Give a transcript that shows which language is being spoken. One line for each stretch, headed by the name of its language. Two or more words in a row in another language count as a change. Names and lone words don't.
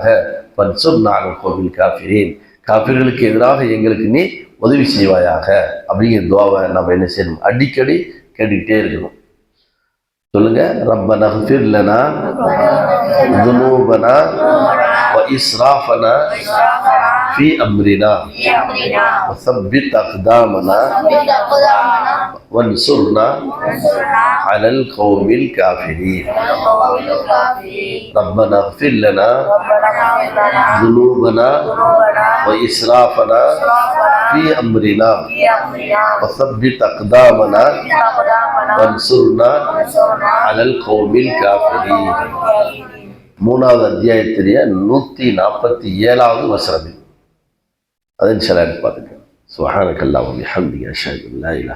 Arabic: وانصرنا على القوم الكافرين
Tamil: காஃபிர்களுக்கு எதிராக எங்களுக்கு நீ உதவி செய்வாயாக அப்படிங்கிற துவாவை நம்ம என்ன செய்யணும், அடிக்கடி கேட்டுக்கிட்டே இருக்கணும்.
Arabic: சொல்லுங்க, ربنا اغفر لنا ذنوبنا وإسرافنا في أمرنا وثبت أقدامنا وانصرنا على القوم الكافرين ربنا اغفر لنا ذنوبنا وإسرافنا في أمرنا وثبت أقدامنا وانصرنا على القوم الكافرين.
Tamil: மூணாவது அத்தியாயத்திலேயே 147வது வசனம். அதை
Arabic: إن شاء الله
Tamil: பார்த்துக்கலாம்.
Arabic: سبحانك اللهم وبحمدك أشهد أن لا إله